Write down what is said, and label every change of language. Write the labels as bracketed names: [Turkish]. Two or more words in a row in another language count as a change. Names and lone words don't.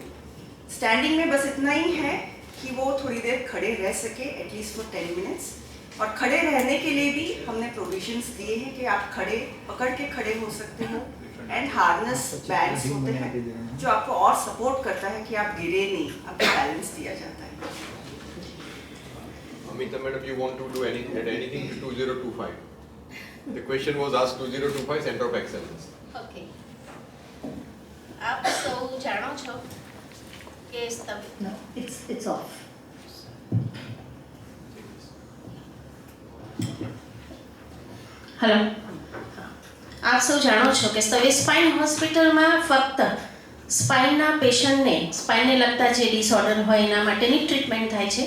[Hindi] स्टैंडिंग में बस इतना ही है कि वो थोड़ी देर खड़े रह सके, [English] atleast for 10 minutes. [Hindi] और खड़े रहने के लिए भी हमने प्रोविजंस दिए हैं कि आप खड़े पकड़ के खड़े हो सकते हो, एंड [English] harness bands [Hindi] होते हैं जो आपको और सपोर्ट करता है कि आप गिरे नहीं, आपको बैलेंस दिया जाता है. [English] Amita madam, you want to do anything to 2025? The question was asked 2025 Center of Excellence. [Gujarati] ઓકે, આપ સૌ જાણો છો કે [English] No, it's off. [Gujarati] હેલો, આપ સૌ જાણો છો કે સ્તવે સ્પાઇન હોસ્પિટલમાં ફક્ત સ્પાઇનના પેશન્ટને સ્પાઇનને લગતા જે ડિસઓર્ડર હોય એના માટેની ટ્રીટમેન્ટ થાય છે.